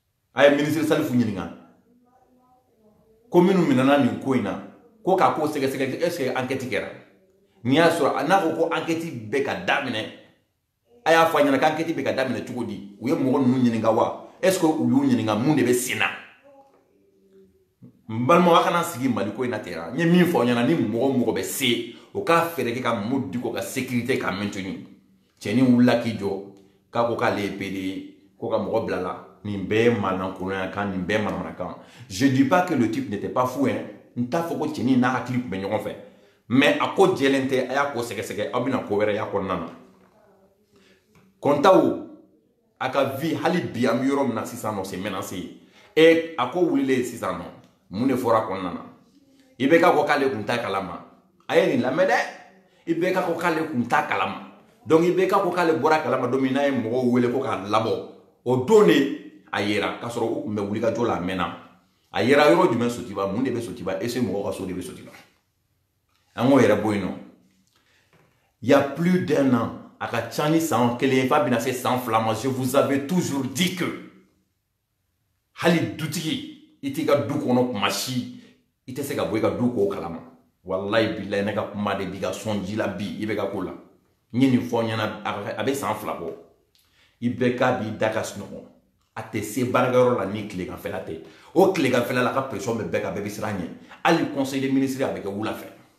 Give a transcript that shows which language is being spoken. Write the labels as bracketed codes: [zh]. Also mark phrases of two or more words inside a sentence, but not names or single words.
[bm] ay ministre Salifou ɲininka ko minnu minana nin ko in na ko k'a ko sɛgɛsɛgɛ [fr] est-ce que enquête [bm] kɛra n'i y'a sɔrɔ n'a ko ko enquête bɛ ka daminɛ a y'a fɔ a ɲɛna ko enquête bɛ ka daminɛ cogo di u ye mɔgɔ ninnu ɲininka wa [fr] est-ce que [bm] u y'u ɲininka mun de bɛ sen na n balimaw a kana sigi Mali ko in na ten n ye min fɔ aw ɲɛna ni mɔgɔ o mɔgɔ bɛ se o k'a fɛɛrɛ kɛ ka Mamadou Dicko ka sécurité k'a maintenir cɛnin wulila k'i jɔ k'a ko k'ale ye PD ye ko ka mɔgɔ bila la nin bɛɛ ye malankolonyakan nin bɛɛ ye manamanakan [fr] je dis pas que le type n'était pas fou hein [bm] n t'a fɔ ko cɛnin n'a hakili tun bɛ ɲɔgɔn fɛ mais a ko jɛlen tɛ a y'a ko sɛgɛsɛgɛ aw bɛna ko wɛrɛ y'a kɔnɔna na Kontaw a ka vie hali bi an bɛ yɔrɔ min na sisan nɔ [fr] c'est menacé et [bm] a ko wulilen sisan nɔ mun de fɔra kɔnɔna na i bɛ ka ko k'ale tun t'a kalama a ye nin lamɛn dɛ i bɛ ka ko k'ale tun t'a kalama donc i bɛ ka ko k'ale bɔra kalama don min n'a ye mɔgɔw wele ko k'a labɔ o don de a yera k'a sɔrɔ u tun bɛ wulikajɔ la a mɛnna a yera yɔrɔ jumɛn Sotiba mun de bɛ Sotiba est-ce que mɔgɔw ka so de bɛ Sotiba an k'o yɛrɛ bɔ yen nɔ [fr] il y a plus d'un an [bm] a ka ca ni san kelen f'a bɛna se san fila ma [fr] je vous avais toujours dit que [bm] hali dutigi i t'i ka du kɔnɔ kuma si i tɛ se ka bɔ i ka du k'o kalama walayi bilayi ne ka kuma de b'i ka sɔn ji la bi i bɛ ka ko la n ye nin fɔ ɲɛna a bɛ san fila bɔ i bɛ k'a b'i da ka sunɔgɔ a tɛ se baarakɛyɔrɔ la ni tileganfɛla tɛ o tileganfɛla la a ka pression bɛ bɛɛ kan bɛɛ bɛ siran ɲɛ hali [fr] conseil des ministres [bm] a bɛ kɛ wula fɛ